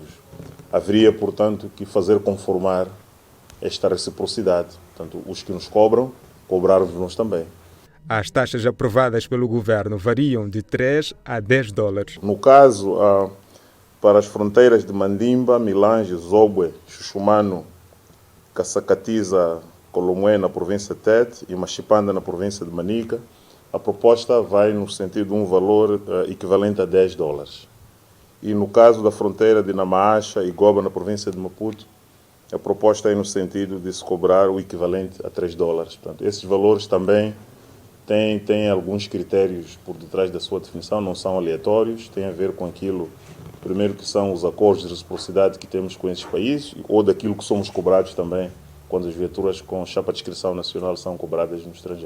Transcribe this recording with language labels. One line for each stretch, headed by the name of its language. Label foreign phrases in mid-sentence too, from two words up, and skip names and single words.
Portuguese: Haveria, portanto, que fazer conformar esta reciprocidade. Portanto, os que nos cobram, cobrar-nos também. As taxas aprovadas pelo governo variam de 3 a 10 dólares. No caso, para as fronteiras de Mandimba, Milange, Zobwe, Xuxumano, Caçacatiza, Colomé, na província de Tete, e Machipanda, na província de Manica, a proposta vai no sentido de um valor equivalente a 10 dólares. E no caso da fronteira de Namacha e Goba, na província de Maputo, a proposta é no sentido de se cobrar o equivalente a 3 dólares. Portanto, esses valores também têm alguns critérios por detrás da sua definição, não são aleatórios, têm a ver com aquilo, primeiro, que são os acordos de reciprocidade que temos com esses países, ou daquilo que somos cobrados também quando as viaturas com chapa de inscrição nacional são cobradas no estrangeiro.